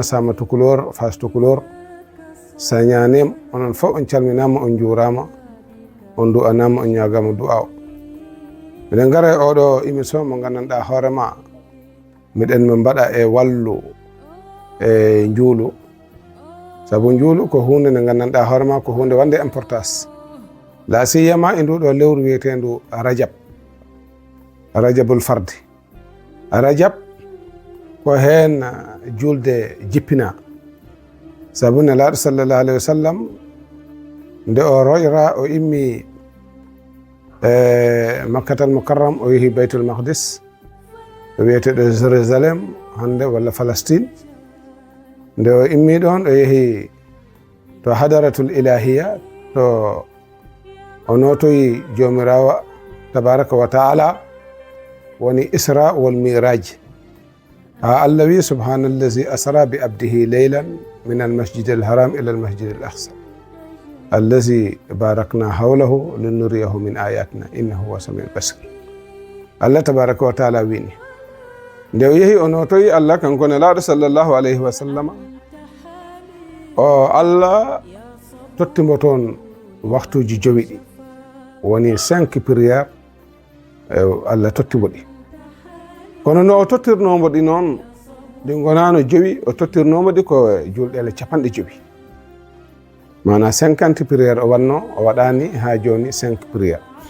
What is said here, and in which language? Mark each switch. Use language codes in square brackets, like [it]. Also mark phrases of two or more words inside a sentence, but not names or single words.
[ff] Sama Tukulor, Fas Tukulor, Sañanem, onon fof on calminama, on juurama, on du'anama, on ñagama du'a o. Miɗen gara e oɗo émission mo gandanɗa hoorema miɗen mi mbaɗa e wallu e njuulu, sabu njuulu ko hunde nde gandanɗa hoorema ko hunde wande importance, la siyama e nduɗo lewru wiyetendu Rajab, Rajabul Fardi. Rajab ko hen julde jippina, sabu nelaɗo [ar] صلى الله عليه وسلم [ff] nde o roƴra o immi Makkatal Mukarram o yeehi Baytul Maqdis, o wiyeteɗo Jérusalem hande walla Palestine. Nde o immi ɗon o yeehi to [ar] الحضرة الإلهية, [ff] to o notoyi jomirawo [ar] تبارك وتعالى, [ff] woni Isra wal Miraj. Ha Allah wi [ar] سبحان الذي أسرى بعبده ليلا من المسجد الحرام إلى المسجد الأقصى الذي باركنا حوله لنريه من آياتنا إنه هو السميع البصير. [ff] Allah [ar] تبارك وتعالى [ff] wini nde o yehi o notoyi Allah kanko nelaɗo [ar] صلى الله عليه وسلم, [ff] o Allah tottimo toon waktuji jowi ɗi, woni 5 prière Allah tottimo ɗi. Kono no o tottirnomo ɗi noon ɗi gonano jowi, o tottirnomo ɗi ko julɗele 50 mana 50 prière o wanno, o waɗani ha joni 5 prière.